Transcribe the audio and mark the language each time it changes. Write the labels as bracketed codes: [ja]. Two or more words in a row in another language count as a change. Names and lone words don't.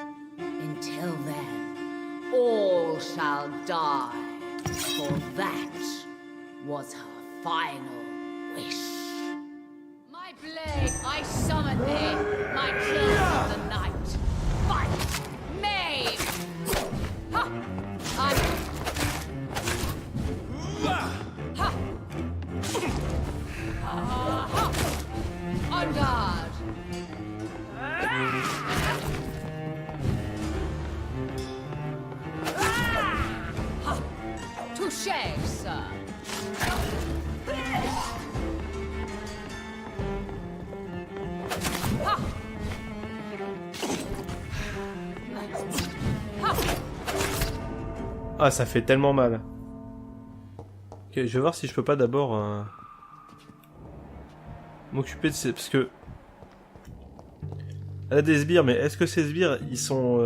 [en] Until shall die, for that was her final wish. My blade, I summon thee, my children of the night. Fight! Maim! Ha! Ha! Ha! Ha! On guard! Ha! Touché, sir! Ha! [fr] Ah, ça fait tellement mal. Ok, je vais voir si je peux pas d'abord m'occuper de ces... Parce que... Elle a des sbires, mais est-ce que ces sbires, ils sont...